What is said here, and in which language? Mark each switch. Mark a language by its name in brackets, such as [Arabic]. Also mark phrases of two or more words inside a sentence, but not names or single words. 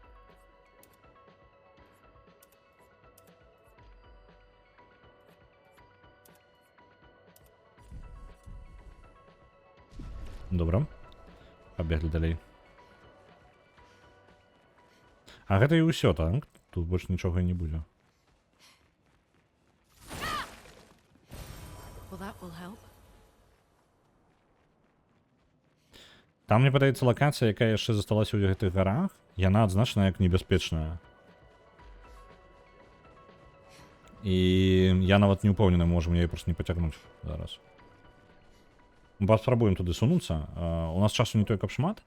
[Belarusian] Добра. Пабеглі далей. А гэта і ўсё, так? Тут больш нічога і не будзе. [English] Well, that will help. [Belarusian] Там, мне падаецца, лакацыя, якая яшчэ засталася ў гэтых гарах, яна адзначана як небяспечная. І я нават не ўпэўнены, можам яе проста не пацягнуць зараз. Паспрабуем туды сунуцца. У нас часу не той, каб шмат.